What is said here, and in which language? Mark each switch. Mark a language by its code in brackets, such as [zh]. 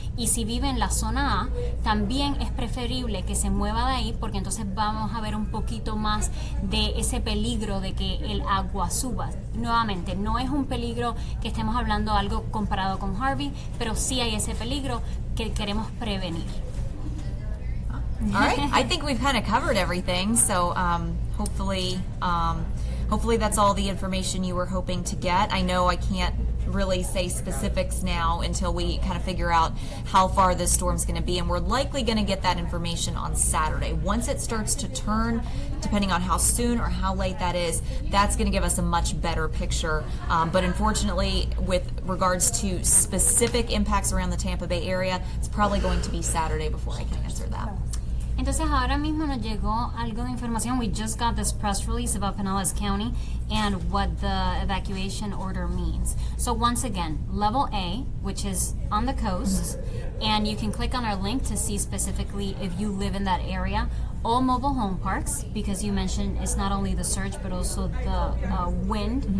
[es] Y si vive en la zona A, también es preferible que se mueva de ahí porque entonces vamos a ver un poquito más de ese peligro de que el agua suba. Nuevamente, no es un peligro que estemos hablando algo comparado con Harvey, pero sí hay ese peligro que queremos prevenir. [en] All right, I think we've kind of covered everything, so hopefully that's all the information you were hoping to get. I know I can't really say specifics now until we kind of figure out how far this storm's going to be, and we're likely going to get that information on Saturday. Once it starts to turn, depending on how soon or how late that is, that's going to give us a much better picture. But unfortunately, with regards to specific impacts around the Tampa Bay area, it's probably going to be Saturday before I can answer that. [es] Entonces ahora mismo nos llegó algo de información. [en] We just got this press release about Pinellas County and what the evacuation order means. So once again, level A, which is on the coast, and you can click on our link to see specifically if you live in that area. All mobile home parks, because you mentioned it's not only the surge but also the wind.